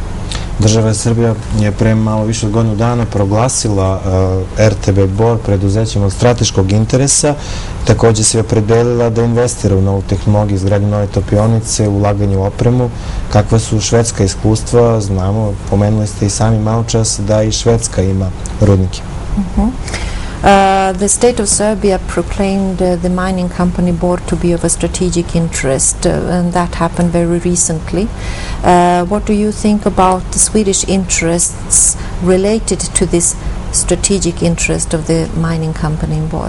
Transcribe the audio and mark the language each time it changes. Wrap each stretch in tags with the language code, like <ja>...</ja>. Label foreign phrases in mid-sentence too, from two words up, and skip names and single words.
<sr>Država Srbija je pre malo više od godinu dana proglasila RTB Bor preduzećem od strateškog interesa. Takođe se je opredelila da investira u novu tehnologiju, izgradnju nove topionice, ulaganje u opremu. Kakva su švedska iskustva? Znamo, pomenuli ste i sami malo čas da i Švedska ima rudnike.</sr> <en>The state of Serbia proclaimed the mining company board to be of a strategic interest, and that happened very recently. What do you think about the Swedish interests related to this strategic interest of the mining company in Bor?</en>